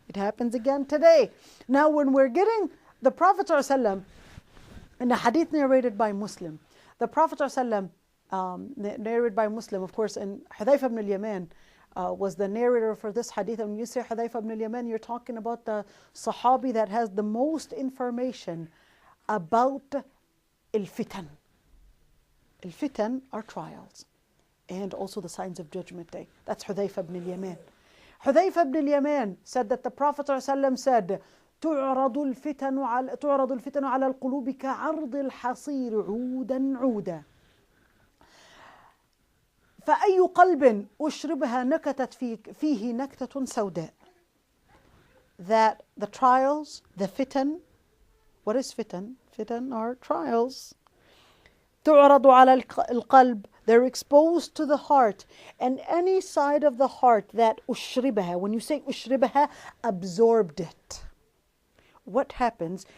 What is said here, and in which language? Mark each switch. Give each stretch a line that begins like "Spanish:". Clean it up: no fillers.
English: It happens again today. Now when we're getting the Prophet ﷺ, in a hadith narrated by Muslim, the Prophet ﷺ, narrated by Muslim, of course, and Hudayfa ibn al-Yaman was the narrator for this hadith. And when you say Hudayfa ibn al-Yaman, you're talking about the Sahabi that has the most information about al-fitan. Al-fitan are trials, and also the signs of Judgment Day. That's Hudayfa ibn al-Yaman. Hudayfa ibn al-Yaman said that the Prophet ﷺ said,
Arabic: تعرض الفتن على القلوب كعرض الحصير عودا عودا فأي قلب أشربها نكتت فيه نكتة سوداء.
English: That the trials, the fitan, what is fitan? Fitan are trials.
Arabic: تعرض على القلب,
English: they're exposed to the heart, and any side of the heart that أشربها, when you say أشربها, absorbed it. What happens?